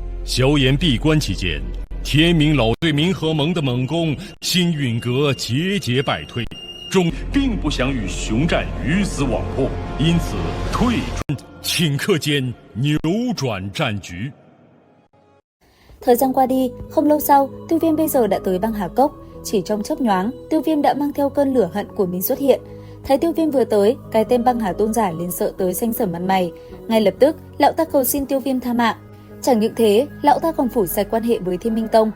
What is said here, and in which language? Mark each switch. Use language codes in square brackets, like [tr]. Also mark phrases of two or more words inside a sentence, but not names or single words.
[zh] 萧炎闭关期间，天明老对冥河盟的猛攻，星陨阁节节败退，众并不想与熊战鱼死网破，因此退出，顷刻间扭转战局。 [vi] Thời gian qua đi, không lâu sau, Tiêu Viêm bây giờ đã tới băng Hà Cốc. Chỉ trong chớp nhoáng, Tiêu Viêm đã mang theo cơn lửa hận của mình xuất hiện. Thấy Tiêu Viêm vừa tới, cái tên băng Hà tôn giả liền sợ tới xanh sẩm mặt mày. Ngay lập tức, lão ta cầu xin Tiêu Viêm tha mạng. Chẳng những thế, lão ta còn phủ sạch quan hệ với Thiên Minh Tông.